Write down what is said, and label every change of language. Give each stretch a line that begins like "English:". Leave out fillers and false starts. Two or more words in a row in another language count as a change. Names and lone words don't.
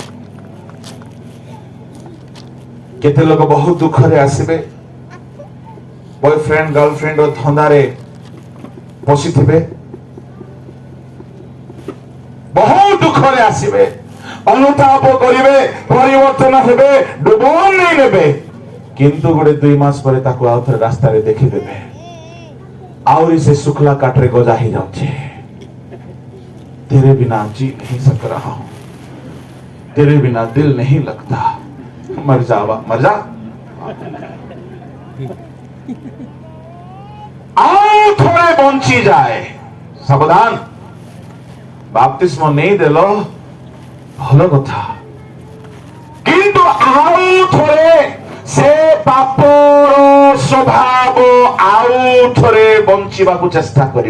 Odia: କେତେ ଲୋକ ବହୁତ ଦୁଃଖରେ ଆସିବେ,
English: boyfriend girlfriend
Odia: ଧନ୍ଦାରେ ପଶିଥିବେ, ବହୁତ ଦୁଃଖରେ ଆସିବେ, ଅନୁତାପ କରିବେ, ପରିବର୍ତ୍ତନ ହେବେ, ଡୁବନେଇ ନେବେ। କିନ୍ତୁ ଗୋଟେ 2 ମାସ ପରେ ତାକୁ ଆଉ ଥରେ ରାସ୍ତାରେ ଦେଖିଦେବେ, ଆହୁରି ସେ ଶୁଖଲା କାଠରେ ଗଜା ହେଇଯାଉଛି।
Hindi: तेरे बिना जी नहीं सक रहा हूं, तेरे बिना दिल नहीं लगता, मर जावा मर जा।
Odia: ଆଉ ଥରେ ବଞ୍ଚି ଯାଏ। ସାବଧାନ, ବାପ୍ତିସ୍ମ ନେଇ ଦେଲ ଭଲ କଥା, କିନ୍ତୁ ଆଉ ଥରେ ସେ ପାପର ସ୍ୱଭାବ ଆଉ ଥରେ ବଞ୍ଚିବାକୁ ଚେଷ୍ଟା କରିବ।